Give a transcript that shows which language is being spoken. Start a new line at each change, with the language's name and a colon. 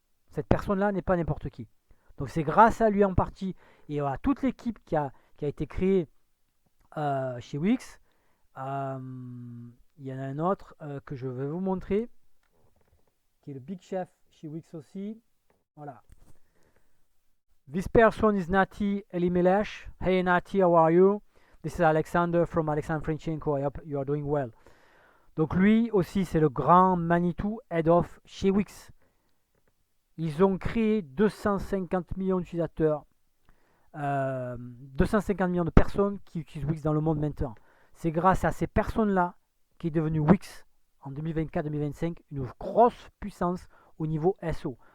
French: Cette personne-là n'est pas n'importe qui. Donc c'est grâce à lui en partie et à toute l'équipe qui a été créée chez Wix. Il y en a un autre que je vais vous montrer, qui est le Big Chef chez Wix aussi. Voilà.
English: This person is Nati Elimelesh. Hey Nati, how are you? This is Alexander from Alexander Frenchenko. I hope you are doing well.
French: Donc lui aussi, c'est le grand Manitou Head of chez Wix. Ils ont créé 250 millions d'utilisateurs, 250 millions de personnes qui utilisent Wix dans le monde maintenant. C'est grâce à ces personnes-là qui est devenu Wix en 2024-2025 une grosse puissance au niveau SEO.